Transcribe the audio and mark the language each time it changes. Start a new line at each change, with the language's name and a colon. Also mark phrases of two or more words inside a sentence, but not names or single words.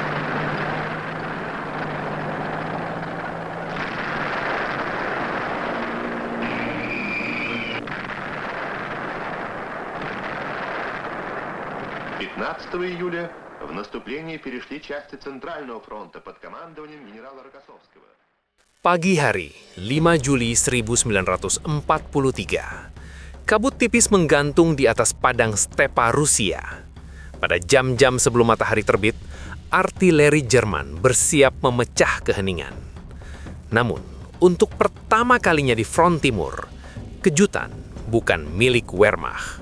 Russian: Июля в наступление перешли части Центрального фронта под командованием генерала Рокоссовского.
Indonesian: Pagi hari, 5 Juli 1943. Kabut tipis menggantung di atas padang stepa Rusia. Pada jam-jam sebelum matahari terbit, artileri Jerman bersiap memecah keheningan. Namun, untuk pertama kalinya di front timur, kejutan bukan milik Wehrmacht.